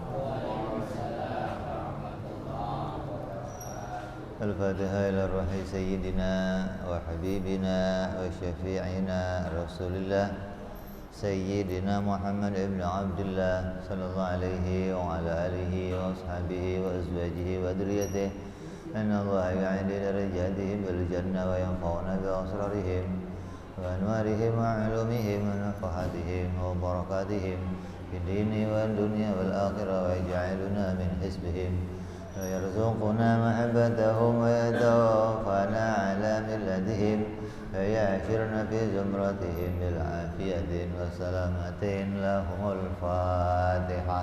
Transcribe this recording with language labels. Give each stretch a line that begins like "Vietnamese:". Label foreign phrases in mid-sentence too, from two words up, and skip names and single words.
Arabic: الفاتحة إلى روح سيدنا وحبيبنا وشفيعنا رسول الله سيدنا محمد بن عبد الله صلى الله عليه وعلى آله وأصحابه وأزواجه وذريته. إن الله يعلي درجاتهم بالجنة وينفعنا بأسرارهم وأنوارهم وعلومهم ونفحاتهم وبركاتهم في الدين والدنيا والآخرة ويجعلنا من حزبهم ويرزقنا محبتهم ويتوفانا على ملتهم ويحشرنا في زمرتهم بالعافية وسلامة لهم الفاتحة.